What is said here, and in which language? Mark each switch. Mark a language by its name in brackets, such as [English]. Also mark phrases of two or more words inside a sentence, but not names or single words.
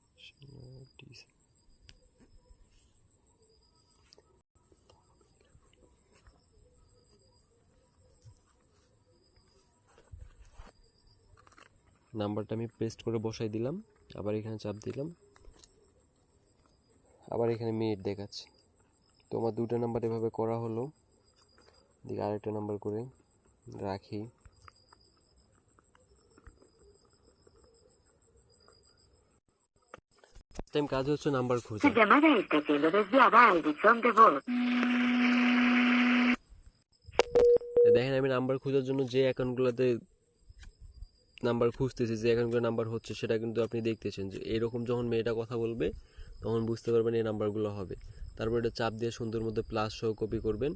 [Bangla] নাম্বারটা আমি পেস্ট করে বসাই দিলাম, আবার এখানে চাপ দিলাম, আবার এখানে মিনিট দেখাচ্ছে। তো আমার দুটো নাম্বার এভাবে করা হলো। দিকে আরেকটা নাম্বার করে রাখি। টাইম কাজ হচ্ছে নাম্বার খোঁজা। [Spanish] Su llamada está siendo desviada al buzón de voz. [Bangla] দেখেন আমি নাম্বার খোঁজার জন্য যে অ্যাকাউন্টগুলোতে নাম্বার খুঁজতেছি, যে অ্যাকাউন্টগুলো নাম্বার হচ্ছে, সেটা কিন্তু আপনি দেখতেছেন যে এরকম যখন মেয়েটা কথা বলবে তখন বুঝতে পারবেন এই নাম্বারগুলো হবে। তারপর এটা চাপ দিয়ে সুন্দর মধ্যে প্লাস সহ কপি করবেন।